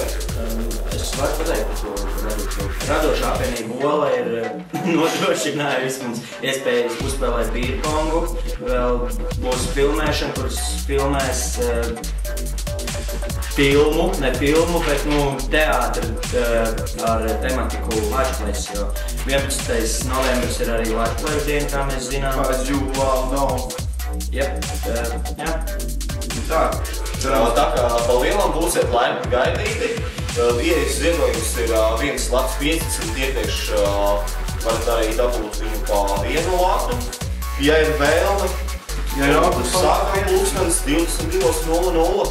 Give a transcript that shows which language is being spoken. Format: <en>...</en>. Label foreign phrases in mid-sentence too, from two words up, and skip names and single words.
<lv>Es varu pateikt par to radošā apvienība Ola ir nodrošinājusi mums iespējas uzspēlēt bīrpongu. Vēl būs filmēšana, kuras filmēs ne filmu, bet teātri ar tematiku Latvijas, jo 11. novembris ir arī Latvijas diena, kā mēs zinām.</lv> <en>As you all know.</en> <lv>Jep, jā. Tā kā pa lielam būsiet laipni gaidīti. Ieejas ziedojums ir 1,50 lati, iepriekš varat arī dabūt viņu pa 1 latu. Ja ir vēlme, sākam pulkstenes 22:00.</lv>